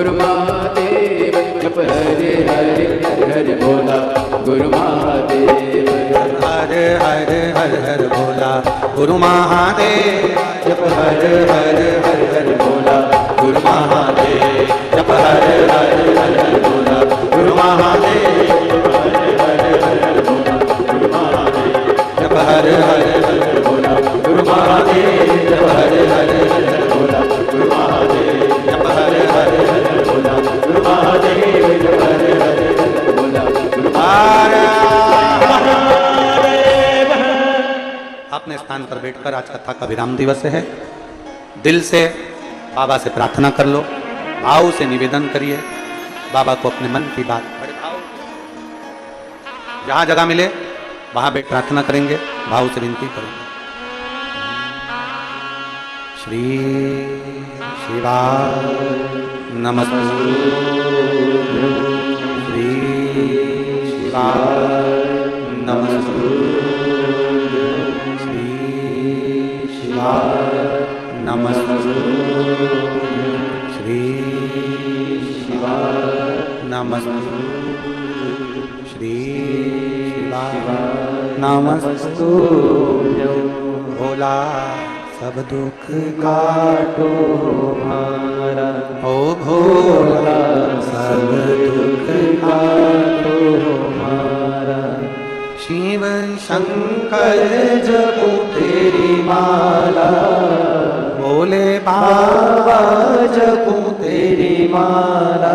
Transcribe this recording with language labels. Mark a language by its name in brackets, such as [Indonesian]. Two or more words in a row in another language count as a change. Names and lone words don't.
[Hindi] महादेव जप हरे हरे हर हर भोला गुरु महादेव हर हर हर हर भोला गुरु महादेव जप हर हर हर हर भोला गुरु महादेव जप हर हर हर हर भोला गुरु महादेव जप हर हर हर भोला गुरु महादेव जप हर हर हर भोला गुरु महादेव जप हर हर हर भोला गुरु महादेव जप हर हर हर भोला गुरु महादेव। अपने स्थान पर बैठकर आज कथा का विराम दिवस है। दिल से बाबा से प्रार्थना कर लो, भाव से निवेदन करिए बाबा को अपने मन की बात, बड़े भाव जहां जगह मिले वहां बैठ प्रार्थना करेंगे, भाव से विनती करेंगे। [Sanskrit] श्री शिवाय नमस्तुभ्यं, श्री शिवाय नमस्तुभ्यं, श्री शिवाय नमस्तुभ्यं, श्री शिवाय नमस्तुभ्यं, श्री नमस्तुभ्यं। [Hindi] भोला सब दुख काटो हमारा, ओ भोला सब दुख काटो हमारा। शिव शंकर जपो तेरी माला, भोले बाबा जपो तेरी माला।